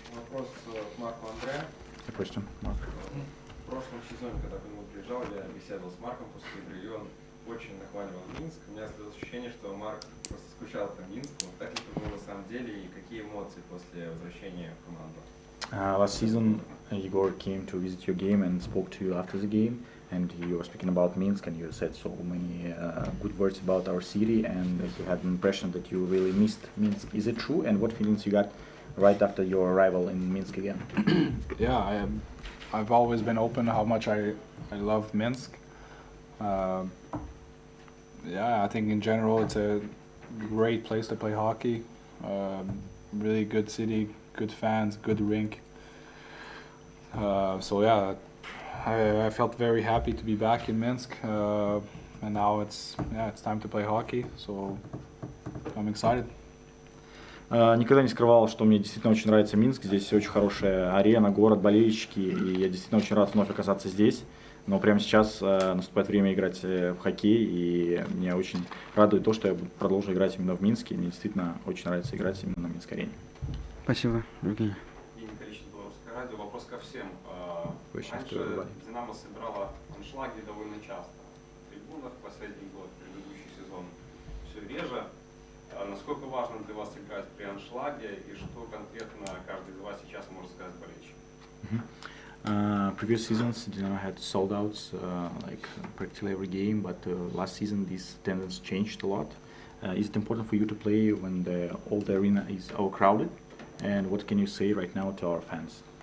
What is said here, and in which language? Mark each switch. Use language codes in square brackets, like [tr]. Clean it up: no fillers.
[ru] Вопрос к Марку-Андре. [en] Question, Mark. [ru] В прошлом сезоне, когда к нему приезжал, я беседовал с Марком после игры, и он очень нахваливал Минск. У меня осталось ощущение, что Марк просто скучал по Минску. Так ли это было на самом деле, и какие эмоции после возвращения в команду? [en] Last season, Igor came to visit your game and spoke to you after the game, and you were speaking about Minsk, and you said so many good words about our city, and you had an impression that you really missed Minsk. Is it true? And what feelings you got right after your arrival in Minsk again? Yeah, I've always been open how much I love Minsk. Yeah, I think in general it's a great place to play hockey. Really good city, good fans, good rink. So yeah, I felt very happy to be back in Minsk, and now it's time to play hockey. So I'm excited. [ru] Никогда не скрывал, что мне действительно очень нравится Минск. Здесь очень хорошая арена, город, болельщики, и я действительно очень рад вновь оказаться здесь. Но прямо сейчас наступает время играть в хоккей, и меня очень радует то, что я продолжу играть именно в Минске. Мне действительно очень нравится играть именно на Минской арене. Спасибо, Евгений. Радио. Вопрос ко всем. Раньше Динамо собирала аншлаги довольно часто. В трибунах последний год, предыдущий сезон все реже. Насколько важно для вас играть при аншлаге, и что конкретно каждый из вас сейчас может сказать болельщикам? [en] Previous seasons, Dinamo had sold outs like practically every game, but last season this tendency changed a lot. Is it important for you to play when all the arena is overcrowded? And what can you say right now to our fans?